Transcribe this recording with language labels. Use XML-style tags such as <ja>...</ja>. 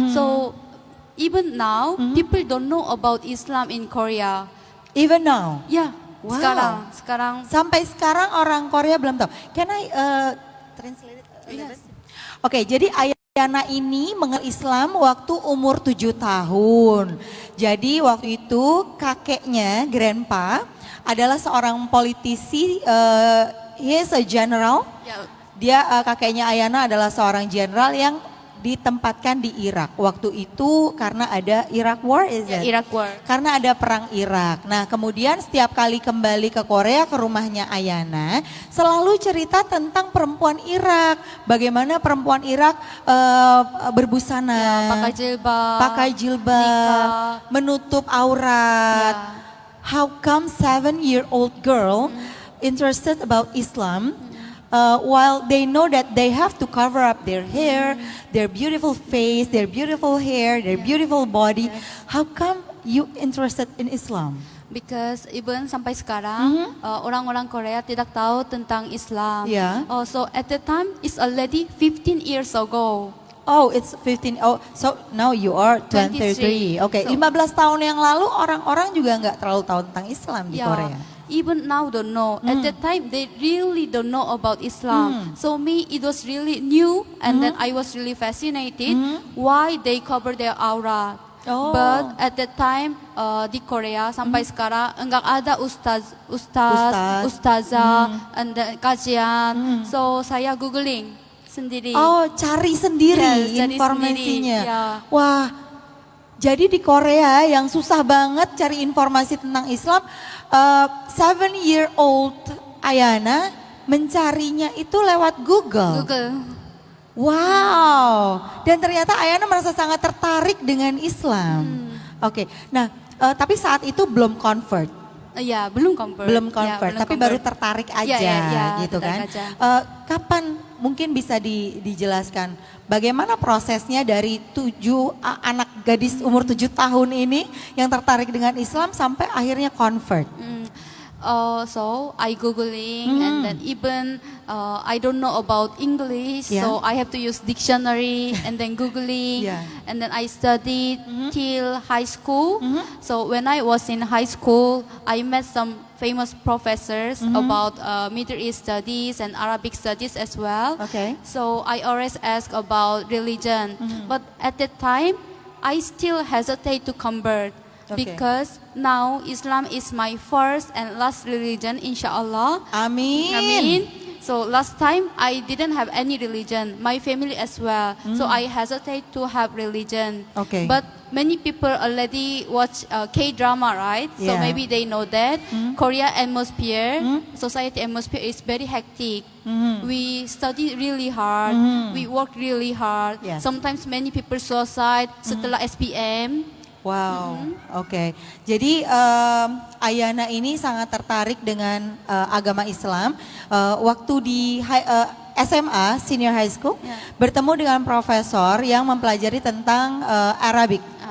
<en>So even now, people don't know about Islam in Korea. Even now? Yeah. Wow.</en> <id>Sekarang. Sampai sekarang orang Korea belum tahu.</id> <en>Can I translate it? Yes.</en> <id>Oke, jadi Ayana ini mengenal Islam waktu umur 7 tahun. Jadi waktu itu kakeknya, grandpa, adalah seorang politisi,</id> <en>he is a general. Yeah.</en> <id>Dia kakeknya Ayana adalah seorang jenderal yang ditempatkan di Irak. Waktu itu karena ada Iraq War,</id> <en>Iraq War.</en> <id>Karena ada perang Irak. Nah, kemudian setiap kali kembali ke Korea, ke rumahnya Ayana, selalu cerita tentang perempuan Irak. Bagaimana perempuan Irak berbusana, pakai jilbab, menutup aurat.</id> <en>How come 7-year-old girl interested about Islam? While they know that they have to cover up their hair, their beautiful face, their beautiful hair, their beautiful body. How come you interested in Islam? Because even</en> <id>sampai sekarang orang-orang Korea tidak tahu tentang Islam. Yeah.</id> <en>So at the time it's already 15 years ago. Oh, it's 15. Oh, so now you are 23.</en> <id>Okay, 15 tahun yang lalu orang-orang juga nggak terlalu tahu tentang Islam di Korea.</id> <en>Even now don't know. At that time they really don't know about Islam. So me, it was really new, and then I was really fascinated why they cover their aura. Oh. But at that time</en> <id>di Korea sampai sekarang enggak ada ustazah,</id> <en>and then</en> <id>kajian. So saya googling sendiri. Oh, cari sendiri informasinya. Wah, jadi di Korea yang susah banget cari informasi tentang Islam, 7-year-old Ayana mencarinya itu lewat Google. Wow, dan ternyata Ayana merasa sangat tertarik dengan Islam. Oke, nah tapi saat itu belum convert. Iya, belum convert. Belum convert, tapi baru tertarik aja, gitu kan. Kapan mungkin bisa dijelaskan bagaimana prosesnya dari 7 anak gadis umur 7 tahun ini yang tertarik dengan Islam sampai akhirnya convert?</id> <en>So I googling and then even I don't know about English, so I have to use dictionary and then googling and then I studied till high school. So when I was in high school, I met some famous professors about Middle East studies and Arabic studies as well. Okay. So I always ask about religion, but at that time I still hesitate to convert. Because now Islam is my first and last religion, inshallah. Amin. Amin. So last time I didn't have any religion, my family as well. So I hesitate to have religion. Okay. But many people already watch K-drama, right? So maybe they know that Korea atmosphere, society atmosphere is very hectic. We study really hard, we work really hard. Sometimes many people suicide setelah SPM. Wow, oke.</en> <id>Jadi Ayana ini sangat tertarik dengan agama Islam. Waktu di SMA,</id> <en>senior high school,</en> <id>bertemu dengan profesor yang mempelajari tentang Arabic.</id>